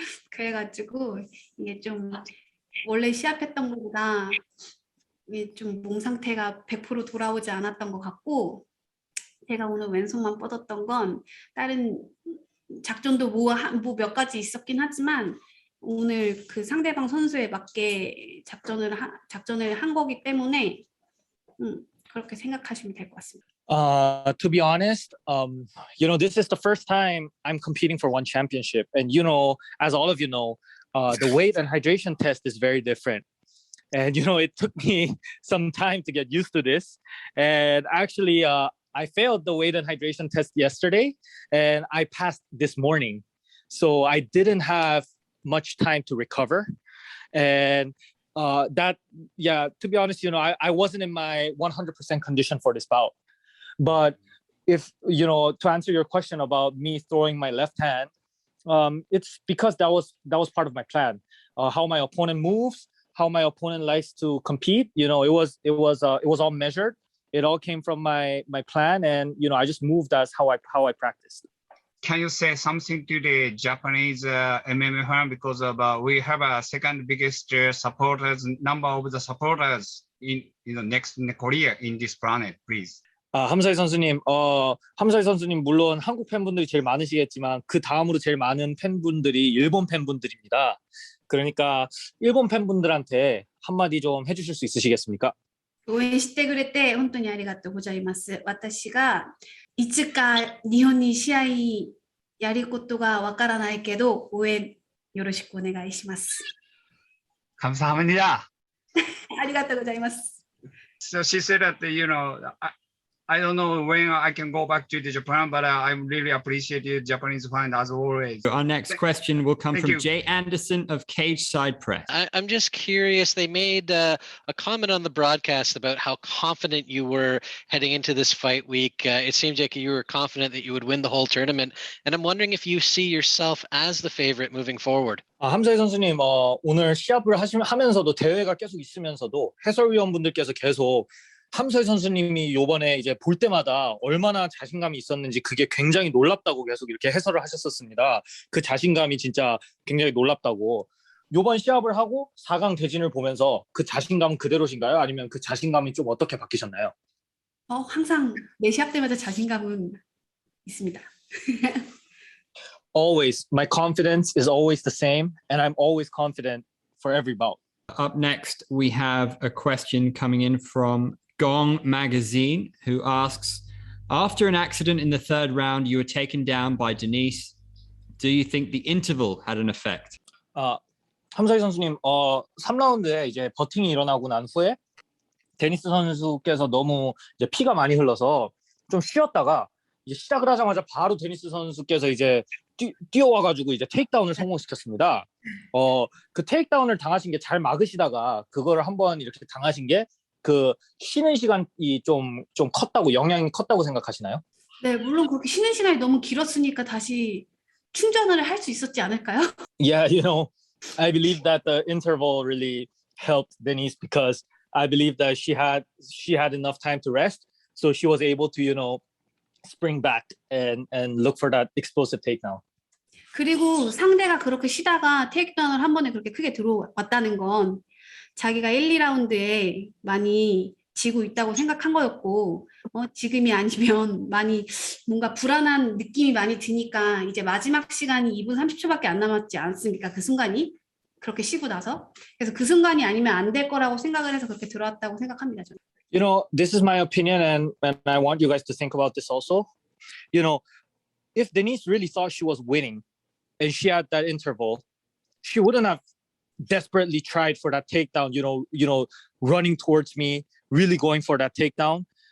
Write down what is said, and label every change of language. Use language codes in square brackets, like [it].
[ko] 그래가지고 이게 좀 원래 시합했던 것보다 이게 좀 몸 상태가 100% 돌아오지 않았던 것 같고 제가 오늘 왼손만 뻗었던 건 다른 작전도 뭐 몇 가지 있었긴 하지만 오늘 그 상대방 선수에 맞게 작전을 한 거기 때문에 그렇게 생각하시면 될 것 같습니다. [en] To be honest, this is the first time I'm competing for one championship. And, as all of you know, the weight and hydration test is very different. And, it took me some time to get used to this. And actually, I failed the weight and hydration test yesterday, and I passed this morning. So I didn't have much time to recover. And to be honest, I wasn't in my 100% condition for this bout. But if, to answer your question about me throwing my left hand, it's because that was part of my plan. How my opponent moves, how my opponent likes to compete, it was all measured. It all came from my plan, and I just moved as how I practiced. Can you say something to the Japanese MMA fan, because we have a second biggest number of the supporters in next in Korea in this planet, please. [ko] 함사이 선수님, 함사이 선수님 물론 한국 팬분들이 제일 많으시겠지만 그 다음으로 제일 많은 팬분들이 일본 팬분들입니다. 그러니까 일본 팬분들한테 한마디 좀 해주실 수 있으시겠습니까? [ja] 応援してくれて本当にありがとうございます。私がいつか日本に試合やることがわからないけど応援よろしくお願いします。 [ko] 감사합니다. [ja] ありがとうございます。 [en] So she said that, I don't know when I can go back to Japan, but I really appreciate you, Japanese fan, as always. Our next question will come Thank from you. Jay Anderson of Cage Side Press. I'm just curious. They made a comment on the broadcast about how confident you were heading into this fight week. It seemed like you were confident that you would win the whole tournament. And I'm wondering if you see yourself as the favorite moving forward. [ko] 함사이 선수님, 오늘 시합을 하면서도 대회가 계속 있으면서도 해설위원분들께서 계속 함서희 선수님이 요번에 이제 볼 때마다 얼마나 자신감이 있었는지 그게 굉장히 놀랍다고 계속 이렇게 해설을 하셨었습니다. 그 자신감이 진짜 굉장히 놀랍다고. 요번 시합을 하고 4강 대진을 보면서 그 자신감은 그대로신가요? 아니면 그 자신감이 좀 어떻게 바뀌셨나요? 항상 매 시합 때마다 자신감은 있습니다. [en] Always. My confidence is always the same, and I'm always confident for every bout. Up next, we have a question coming in from Gong Magazine, who asks, after an accident in the third round, you were taken down by Denice. Do you think the interval had an effect? [ko] 함사이 선수님, 3라운드에 이제 버팅이 일어나고 난 후에 데니스 선수께서 너무 이제 피가 많이 흘러서 좀 쉬었다가 이제 시작을 하자마자 바로 데니스 선수께서 이제 뛰어와가지고 이제 테이크다운을 성공시켰습니다. 그 테이크다운을 당하신 게 잘 막으시다가 그거를 한번 이렇게 당하신 게 그 쉬는 시간이 좀 컸다고, 영향이 컸다고 생각하시나요? 네, 물론 그렇게 쉬는 시간이 너무 길었으니까 다시 충전을 할 수 있었지 않을까요? [en] Yeah, I believe that the interval really helped Denice because I believe that she had enough time to rest, so she was able to spring back and look for that explosive takedown. [ko] 그리고 상대가 그렇게 쉬다가 테이크다운을 한 번에 그렇게 크게 들어왔다는 건 자기가 1, 2라운드에 많이 지고 있다고 생각한 거였고 지금이 아니면 많이 뭔가 불안한 느낌이 많이 드니까 이제 마지막 시간이 2분 30초밖에 안 남았지 않습니까? 그 순간이 그렇게 쉬고 나서 그래서 그 순간이 아니면 안 될 거라고 생각을 해서 그렇게 들어왔다고 생각합니다. 저는. [en] This is my opinion, and I want you guys to think about this also. If Denice really thought she was winning and she had that interval, she wouldn't have desperately tried for that takedown, running towards me, really going for that takedown.